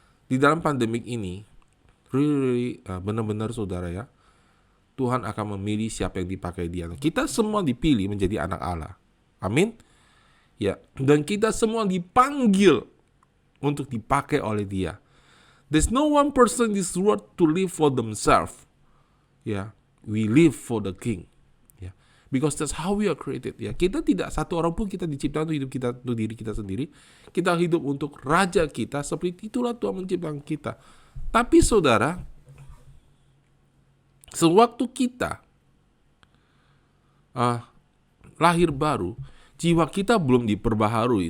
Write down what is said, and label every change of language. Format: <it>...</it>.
<id>Di dalam pandemik ini,</id> <en>really,</en> <id>benar-benar saudara ya, Tuhan akan memilih siapa yang dipakai dia. Kita semua dipilih menjadi anak Allah, amin. Ya, dan kita semua dipanggil untuk dipakai oleh Dia.</id> <en>There's no one person in this world to live for themselves. Ya, we live for the King. Because that's how we are created.</en> <id>Ya, kita tidak satu orang pun kita diciptakan untuk hidup kita, untuk diri kita sendiri. Kita hidup untuk raja kita. Seperti itulah Tuhan menciptakan kita. Tapi saudara, sewaktu kita lahir baru, jiwa kita belum diperbaharui.</id>